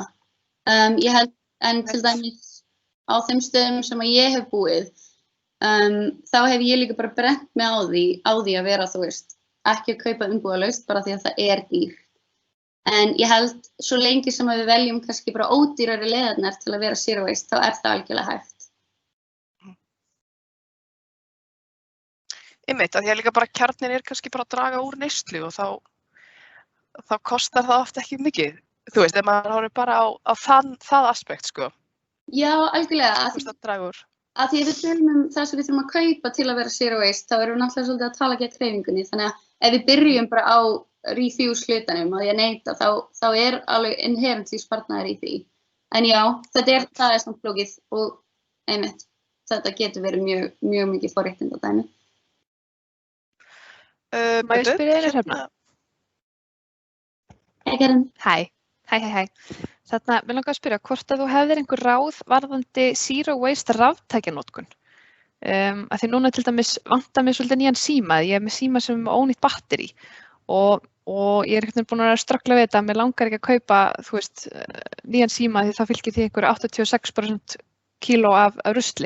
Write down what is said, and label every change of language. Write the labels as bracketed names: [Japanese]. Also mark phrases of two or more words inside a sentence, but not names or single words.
[Icelandic] Ég held, en til dæmis á þeim stöðum sem ég hef búið, þá hef ég líka bara brennt mig á því að vera, þú veist, ekki að kaupa umbúðalaust bara því að það er dýrt. En ég held, svo lengi sem við veljum kannski bara ódýrari leiðarnar til að vera [English] zero waste, [Icelandic] þá er það algjörlega hægt. Einmitt, að því að líka bara kjarnin er kannski bara að draga úr neyslu og þá kostar það oft ekki mikið. Þú veist, ef maður horfir bara á það aspekt, sko. Já, algjörlega. Þú veist að draga úr. Að því að við tölum það sem við þurfum að kaupa til að vera [English] zero waste, [Icelandic] þá erum við náttúrulega svolítið að tala gegn hreyfingunni. Þannig að ef við byrjum bara á refuse hlutanum að ég neita, þá er alveg inherently sparnaður í því. En já, það er samt flókið og einmitt, þetta getur verið mjög mikið forréttindadæmi. Má ég spyrja einu Hrefna? Hei, Karen. Hæ. Þarna, mér langar að spyrja hvort að þú hefðir einhver ráð varðandi [English] zero waste [Icelandic] raftækjanotkun. Að því núna til dæmis vantar mér svolítið nýjan síma, ég er með síma sem er með ónýtt batteri og ég er einhvern veginn búin að ströggla við þetta, mér langar ekki að kaupa, þú veist, nýjan síma því það fylgir því einhverju 86% kíló af rusli.